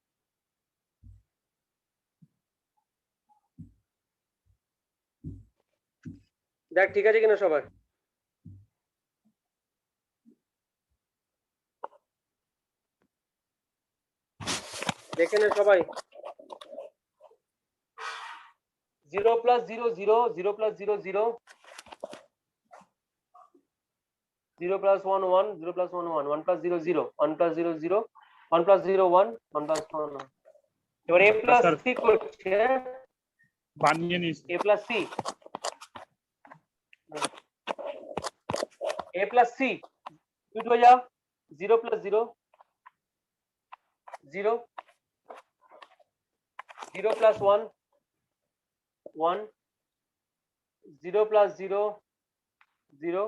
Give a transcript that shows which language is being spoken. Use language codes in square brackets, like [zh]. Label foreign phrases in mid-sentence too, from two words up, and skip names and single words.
[bn] দেখ ঠিক আছে কিনা সবার? দেখে নে সবাই। 0 plus 0, 0, 0 plus 0, 0, 0 plus 1, 1, 0 plus 1, 1, 1 plus 0, 0, 1 plus 0, 0, 1 plus 0, 1, 1 plus 1, 1. এবার a plus Sir. c করছে, বানিয়ে নিয়েছি a plus c, a plus c, দুটো হয়ে যাও, 0 plus 0, 0, 0 plus 1, 1, 0 plus 0, 0,